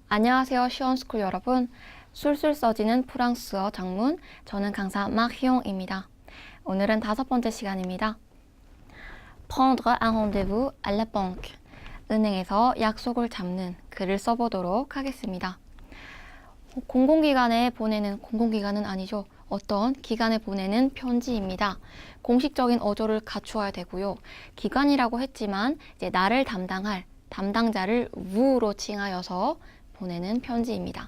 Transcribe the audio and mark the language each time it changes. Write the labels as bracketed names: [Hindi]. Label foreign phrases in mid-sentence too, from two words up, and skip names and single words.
[Korean] 안녕하세요, 시원스쿨 여러분. 술술 써지는 프랑스어 장문, 저는 강사 마히용입니다. 오늘은 5번째 시간입니다. [French] Prendre un rendez-vous à la banque. [Korean] 은행에서 약속을 잡는 글을 써보도록 하겠습니다. 공공기관은 아니죠. 어떤 기관에 보내는 편지입니다. 공식적인 어조를 갖추어야 되고요. 기관이라고 했지만 이제 나를 담당할 담당자를 우로 칭하여서 보내는 편지입니다.